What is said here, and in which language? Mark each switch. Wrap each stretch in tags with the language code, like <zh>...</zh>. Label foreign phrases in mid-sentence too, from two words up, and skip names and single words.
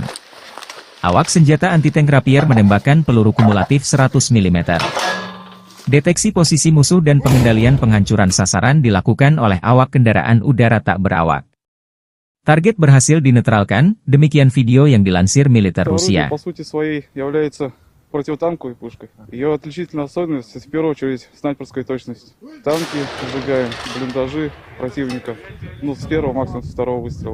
<id>Awak senjata anti-tank Rapier menembakkan peluru kumulatif 100 mm. Deteksi posisi musuh dan pengendalian penghancuran sasaran dilakukan oleh awak kendaraan udara tak berawak. Target berhasil dinetralkan, demikian video yang dilansir militer Rusia.</id> <ru>Противотанковой пушкой. Ее отличительная особенность — это в первую очередь снайперская точность. Танки сжигаем, блиндажи противника, с первого, максимум со второго выстрела.</ru>